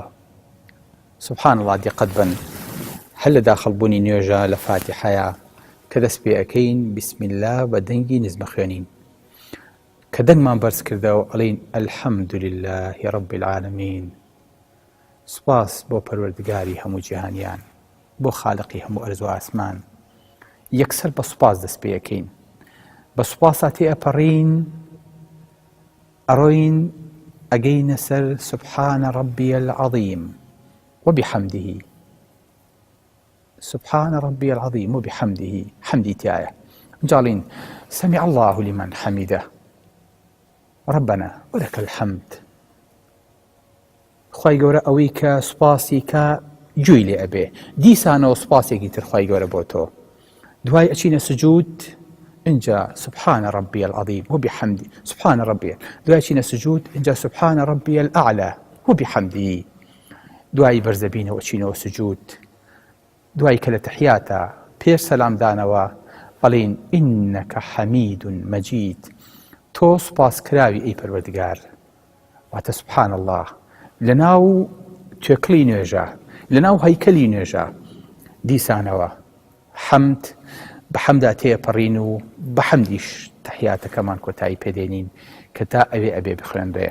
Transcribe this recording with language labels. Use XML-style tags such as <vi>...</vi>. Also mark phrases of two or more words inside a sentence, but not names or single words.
<ar>سبحان الله،</ar> <ckb>دیقەت بن هەر لە داخەڵبوونی نوێژە لە فاتحەیە کە دەست پێ ئەەکەین</ckb> <ar>بسم الله</ar> <ckb>بە دەنگی نزمە خوێنین، کە دەنگمان بەرز کردەوە ئەڵێین</ckb> <ar>الحەمد لله رب العالمین،</ar> <ckb>سوپاس بۆ پەروەردگاری هەموو جیهانیان، بۆ خالقی هەموو ئەرز و ئاسمان. یەکسەر بە سوپاس دەست پێ ئەەکەین، بە سوپاسا تێ ئەپەڕین، ئەڕۆین ئەگەینە سەر</ckb> <ar>سبحان ربي العظيم وبحمده، سبحان ربي العظيم وبحمده،</ar> <ckb>حمدی تایە.</ckb> <ar>جاڵین سمع الله لمن حمده ربنا ولك الحمد.</ar> <ckb>خوای گەورە ئەوەی کە سوپاسی کە گوێی لێ ئەبێ، دیسانەوە سوپاسێکی تر خوای گەورە بۆ تۆ. دوای ئەچینە سجود، اینجا</ckb> <ar>سبحان ربي العظيم وبحمده سبحان ربي.</ar> <ckb>دوای ئەچینە سجود، اینجا</ckb> <ar>سبحان ربي الأعلى وبحمده.</ar> <ckb>دوای بەرزەبینەوە ئەچینەوە سجود. دوای کە لە تحیاتە پێش سەلامدانەوە ئەڵێین</ckb> <ar>ئینەکە حەمیدون مەجید،</ar> <ckb>تۆ سوپاسکراوی ئەی پەروەردگار. واتە</ckb> <ar>سبحان الله</ar> <ckb>لە ناو توێکڵی نوێژە، لە ناو هەیکەلی نوێژە دیسانەوە حەمد بە حەمدا تێپەڕین و بە حەمدیش تحیاتەکەمان کۆتایی پێدێنین کە تا ئەوێ ئەبێ بخوێنرێ.</ckb>